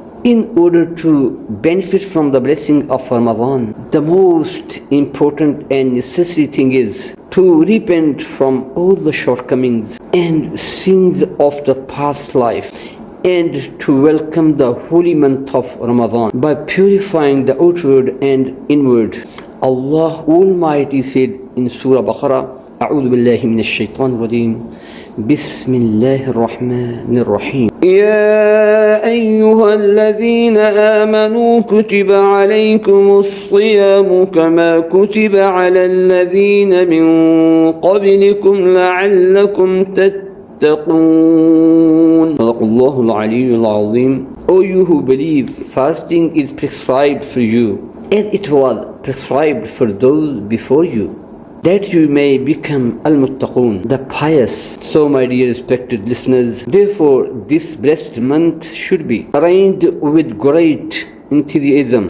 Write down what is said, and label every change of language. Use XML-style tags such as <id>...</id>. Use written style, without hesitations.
<en>In order to benefit from the blessing of Ramadan, the most important and necessary thing is to repent from all the shortcomings and sins of the past life and to welcome the holy month of Ramadan by purifying the outward and inward. Allah Almighty said in Surah Baqarah,</en> <ar>أعوذ بالله من الشيطان الرجيم بسم الله الرحمن الرحيم يا أيها الذين آمنوا كتب عليكم الصيام كما كتب على الذين من قبلكم لعلكم تتقون صدق الله العلي العظيم.</ar> <en>O you who believe, fasting is prescribed for you as it was prescribed for those before you, that you may become al-muttaqun, the pious. So, my dear respected listeners, therefore this blessed month should be arranged with great enthusiasm.</en>